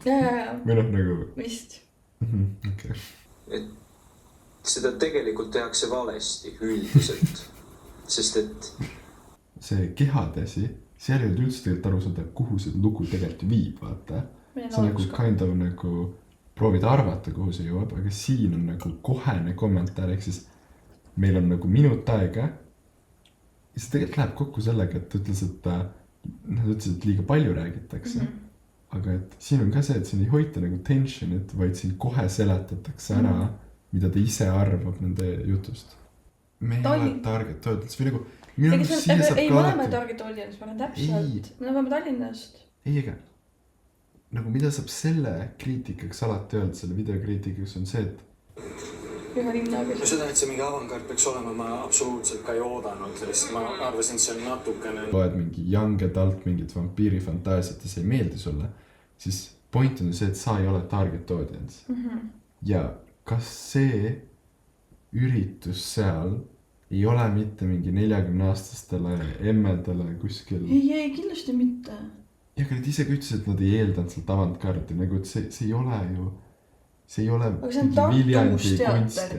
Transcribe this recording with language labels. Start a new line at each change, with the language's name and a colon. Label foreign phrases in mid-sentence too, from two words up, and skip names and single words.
Estonian: Jaa. Või noh nagu... Vist. Okay. Et seda tegelikult tehakse valesti üldiselt, sest et... See kehadesi, seal ei olnud üldse tegelikult aru saada, kuhu see lugu tegelikult viib, vaata. See nagu
English: kind of
Estonian: nagu proovid arvata, kuhu see jõuab, aga siin on nagu kohene kommentaar, ehk siis meil on nagu minut aega ja see tegelikult läheb kokku sellega, et ütles, et nad ütlesid, et liiga palju räägitakse. Aga et siin on ka see, et siin ei hoita nagu tensionit, vaid siin kohe seletatakse ära, mida ta ise arvab nende jutust. Me ei ole
English: target audience
Estonian: või nagu... Ei, me oleme
English: target audience,
Estonian: ma olen täpselt. Me oleme Tallinnast. Ei, ega. Nagu mida saab selle kriitikaks alati öelda, selle videokriitikaks on see, et seda, et see mingi avangard peaks olema, ma absoluutselt ka ei oodanud, sest ma arvasin, et see on natukene... Loed mingi
English: young adult,
Estonian: mingit vampiirifantaasiat ja see ei meeldi sulle, siis point on see, et sa ei ole
English: target audience.
Estonian: Ja kas see üritus seal ei ole mitte mingi 40-aastastele emmedele kuskil... Ei, kindlasti mitte. Ja aga nad ise ka ütlesid, et nad ei eeldanud sealt avantgardi, nagu et see ei ole ju... See ei ole mingi Viljandi kunsti.